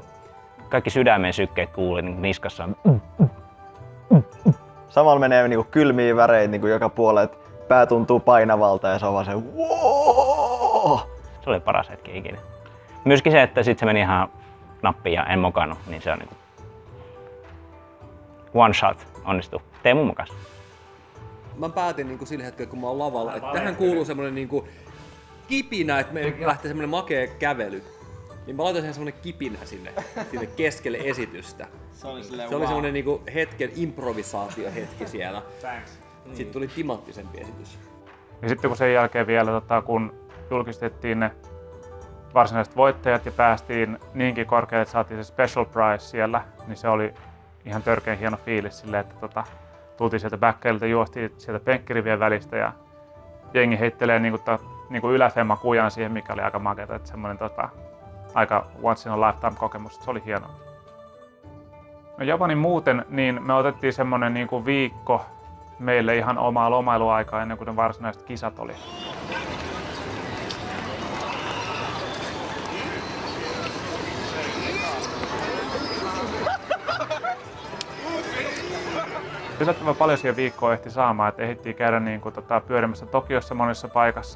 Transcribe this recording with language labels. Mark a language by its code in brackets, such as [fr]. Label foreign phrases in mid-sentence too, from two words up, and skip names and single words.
[fi] Kaikki sydämen sykkeet kuuli niin niskassa. Samalla menee niinku kylmiä väreitä niinku joka puolelle, pää tuntuu painavalta ja se on vaan se wow! Se oli paras hetki ikinä. Myöskin se, että sit se meni ihan nappiin ja en mokannut, niin se on niinku [en] one shot [fi] onnistuu. Teemu mokas. Mä päätin niinku sillä hetkellä, kun mä oon lavalla, että tähän kuuluu semmonen niinku kipinä, että me lähtee semmonen makea kävely. Niin mä laitoin semmonen kipinä sinne keskelle esitystä. Se oli semmonen niinku hetken improvisaatiohetki siellä. Sitten tuli timanttisempi esitys. Ja sitten kun sen jälkeen vielä, kun julkistettiin ne varsinaiset voittajat ja päästiin niinkin korkealle, että saatiin se [en] special prize [fi] siellä, niin se oli ihan törkeän hieno fiilis silleen, että tultiin sieltä backkeililtä, juostiin sieltä penkkirivien välistä ja jengi heittelee niinku yläfemma kujan siihen, mikä oli aika makeata, että semmoinen aika [en] once in a lifetime [fi] kokemus, se oli hienoa. No Japanin muuten, niin me otettiin semmonen niinku viikko meille ihan omaa lomailuaikaa ennen kuin ne varsinaiset kisat oli. Yllättävän paljon siihen viikkoon ehti saamaan, että ehdittiin käydä pyörimässä Tokiossa monessa paikassa.